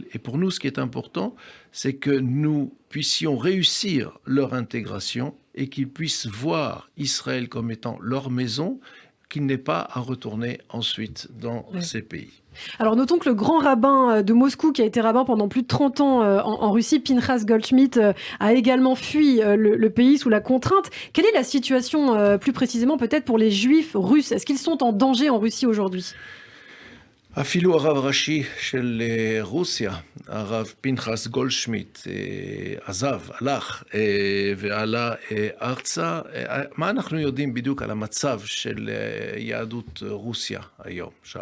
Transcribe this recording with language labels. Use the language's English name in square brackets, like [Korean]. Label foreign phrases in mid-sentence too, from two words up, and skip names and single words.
[French] Et pour nous, ce qui est important, c'est que nous puissions réussir leur intégration et qu'ils puissent voir Israël comme étant leur maison, qu'ils n'aient pas à retourner ensuite dans ces pays. Alors notons que le grand rabbin de Moscou, qui a été rabbin pendant plus de 30 ans en Russie, Pinchas Goldschmidt, a également fui le pays sous la contrainte. Quelle est la situation plus précisément peut-être pour les Juifs russes? Est-ce qu'ils sont en danger en Russie aujourd'hui? [Hebrew] אפילו הרב הראשי של רוסיה, הרב פנחס גולדשמיט, עזב, הלך ועלה ארצה. מה אנחנו יודעים בדיוק על המצב של יהדות רוסיה היום שם?